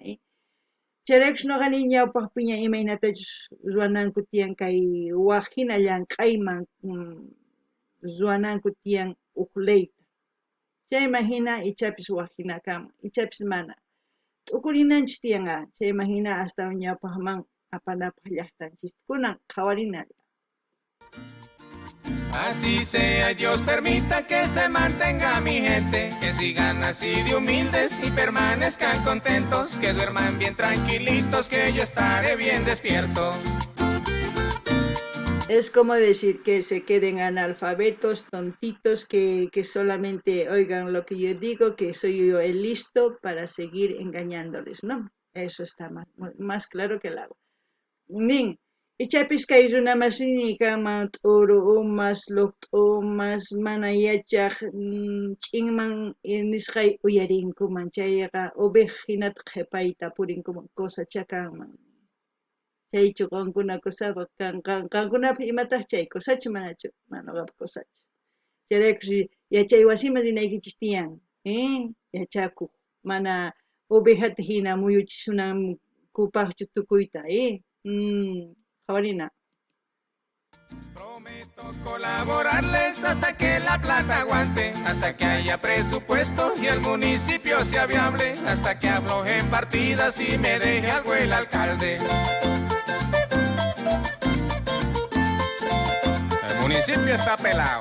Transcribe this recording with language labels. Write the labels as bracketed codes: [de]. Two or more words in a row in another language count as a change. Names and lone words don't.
[qu] Chayraykus nuqa ni ñawpaqpiña imaynatachus ruwananku tiyan kay waq hina llank'ayman ruwananku tiyan uqllayta. Chayman hina ichapis waq hina kama, ichapis mana. T'ukurinanchis tiyanqa, chayman hina hasta ñawpaqman apanapaq llaqtanchis kunan qhawarinalla. [es] Así sea, Dios permita que se mantenga mi gente, que sigan así de humildes y permanezcan contentos, que duerman bien tranquilitos, que yo estaré bien despierto. Es como decir que se queden analfabetos, tontitos, que solamente oigan lo que yo digo, que soy yo el listo para seguir engañándoles, ¿no? Eso está más claro que el agua. [qu] Nin, ichapis kay runamasini kama t'uru umas, luqt'u umas, mana yachaq ch'inman nisqay uyarinkuman, chayqa ubeq hinata qhipayta purinkuman cosachakanman. Chaychu qankuna kusawaq qankunapaq imataq chay cosachu manachu, manaqa cosachu. Chayraykus yachay wasiman rinaykichis tiyan, yachakuq, mana ubejata hina muyuchishunanku tukuyta, Javarina. [es] Prometo colaborarles hasta que la plata aguante, hasta que haya presupuesto y el municipio sea viable, hasta que aflojen partidas y me deje algo el alcalde. El municipio está pelado.